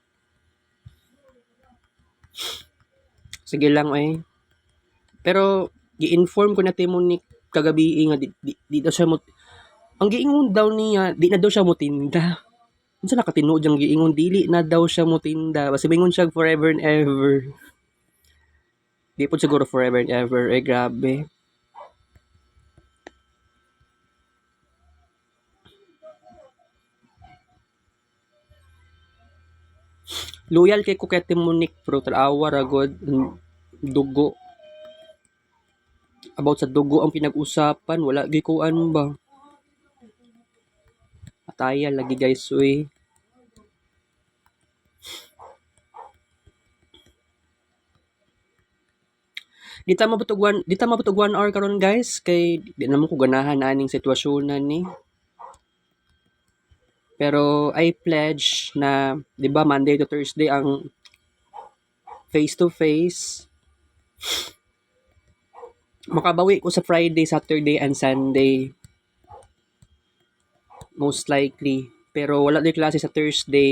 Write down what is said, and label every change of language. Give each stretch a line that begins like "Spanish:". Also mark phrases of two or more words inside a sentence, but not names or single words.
Cebuano: Sige lang eh. Pero gi-inform ko na Timonik kagabi nga di daw siya mo ang giingon daw niya di na daw siya motinda. Unsa nakatinuod yang giingon dili na daw siya motinda basta mingon siya
English: forever and ever.
Cebuano: Di po siguro
English: forever and ever
Cebuano: grabe. Loyal kay ko kay Timonik pero tarawa ra god dugo. About sa dugo ang pinag-usapan wala gikuan ba. Ataya lagi guys uy. Di ta mabutog 1 hour karon guys kay di naman ko ganahan aning sitwasyon na ni. Pero
English: I pledge
Cebuano: na 'di ba
English: Monday to Thursday
Cebuano: ang
English: face to face.
Cebuano: Makabawi ko sa
English: Friday, Saturday and Sunday. Most likely.
Cebuano: Pero wala din klase sa Thursday.